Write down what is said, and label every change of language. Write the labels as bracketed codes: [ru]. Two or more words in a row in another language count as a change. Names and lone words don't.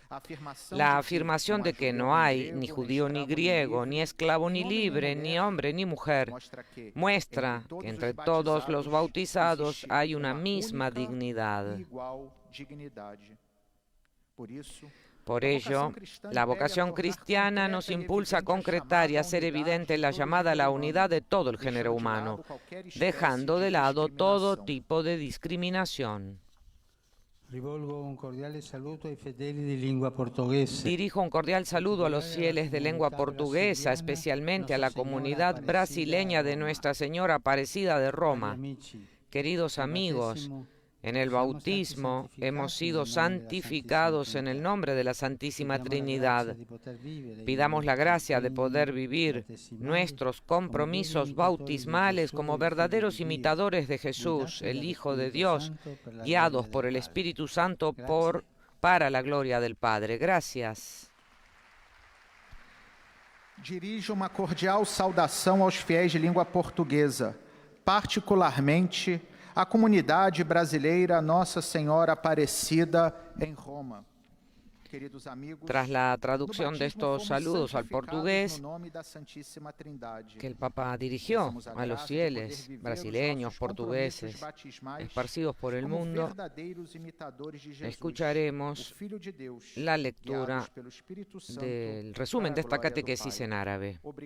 [es] La afirmación de que no hay ni judío ni griego, ni esclavo ni libre, ni hombre ni mujer, muestra que entre todos los bautizados hay una misma dignidad. Por ello, la vocación cristiana nos impulsa a concretar y hacer evidente la llamada a la unidad de todo el género humano, dejando de lado todo tipo de discriminación. [it] Rivolgo un cordiale saluto ai fedeli di lingua portoghese. [es] Dirijo un cordial saludo a los fieles de lengua portuguesa, especialmente a la comunidad brasileña de Nuestra Señora Aparecida de Roma. Queridos amigos, en el bautismo hemos sido santificados en el nombre de la Santísima Trinidad. Pidamos la gracia de poder vivir nuestros compromisos bautismales como verdaderos imitadores de Jesús, el Hijo de Dios, guiados por el Espíritu Santo para la gloria del Padre. Gracias. [pt] Dirijo uma cordial saudação aos fiéis de língua portuguesa, particularmente a comunidade brasileira Nossa Senhora Aparecida em Roma. [es] Queridos amigos, tras la traducción de estos saludos al portugués que el Papa dirigió a los fieles brasileños, portugueses, esparcidos por el mundo, escucharemos la lectura del resumen de esta catequesis en árabe.